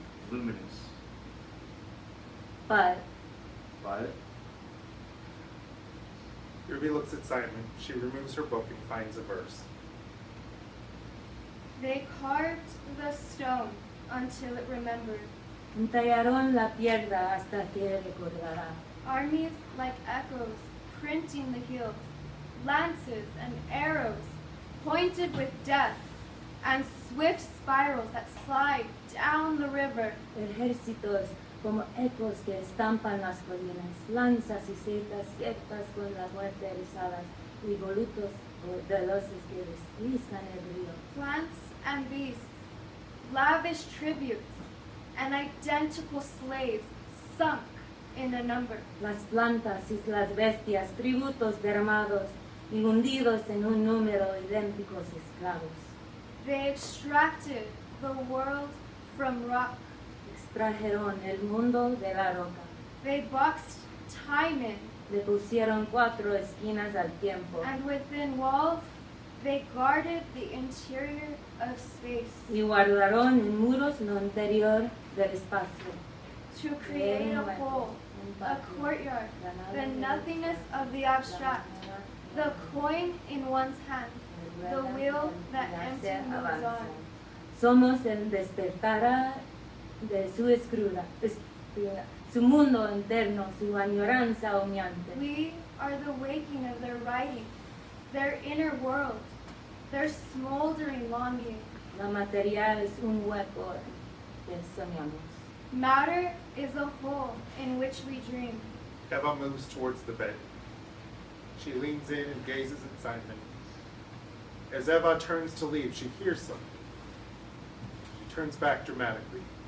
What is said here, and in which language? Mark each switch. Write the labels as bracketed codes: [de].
[en] luminous. but But Ruby looks at Simon. She removes her book and finds a verse. They carved the stone until it remembered. [es] entallaron la piedra hasta que recordará. [en] Armies like echoes printing the hills, lances and arrows pointed with death, and swift spirals that slide down the river. [es] Ejércitos como ecos que estampan las colinas, lanzas y setas ciertas con la muerte erizadas, y volutos veloces que deslizan el río. [en] Plants and beasts, lavish tributes, and identical slaves sunk in a number. [es] Las plantas y las bestias, tributos derramados y hundidos en un número idénticos esclavos. [en] They extracted the world from rock. [es] Extrajeron el mundo de la roca. [en] They boxed time in, [es] Le pusieron 4 esquinas al tiempo [en] and within walls they guarded the interior of space [es] y guardaron en muros lo interior del espacio. [en] to create a whole, a courtyard, the nothingness of the abstract, the coin in one's hand, the wheel that empty moves on. [es] Somos el despertar de su escritura, su mundo interno, su añoranza humeante. [en] We are the waking of their writing, their inner world, their smoldering longing. [es] La materia es un hueco que soñamos. [en] Matter is a hole in which we dream. Eva moves towards the bed. She leans in and gazes at Simon. As Eva turns to leave, she hears something. She turns back dramatically.